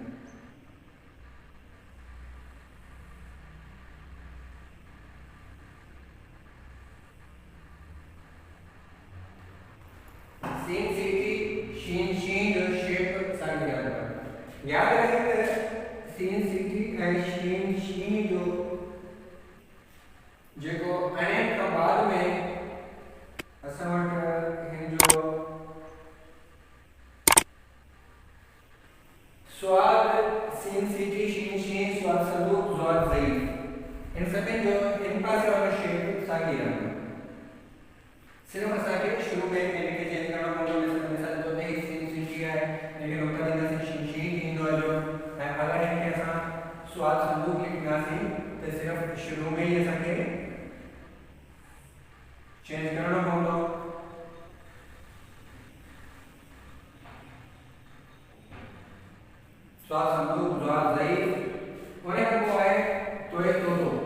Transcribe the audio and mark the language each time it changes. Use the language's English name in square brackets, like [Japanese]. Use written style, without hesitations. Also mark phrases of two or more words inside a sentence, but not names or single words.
[Sindhi] सेम सीटी शीन जो शेप साॻी आहे याद रहे त सीन सीटी ऐं शीन जो जेको अणे खां बाद में असां वटि हिन जो स्वाद सीन सीटी शीन स्वाद सलूक ज़वाद ज़ईफ़ इन सभिनि जो इन पासे वारो शेप साॻी रहंदो सिर्फ असांखे शुरू में इनखे चेंज करणो पवंदो मिसाल जो नहीं सीन सीटी आहे लेकिन उनखां ॾींदासीं शीन थींदो आहे जो ऐं अगरि हिनखे असां स्वाद सलूक लिखंदासीं त सिर्फ शुरू में ई असांखे चेंज करणो पवंदो स्वाद सलूक ज़वाद ज़ईफ़ उन खां पोइ आहे तोए तोतो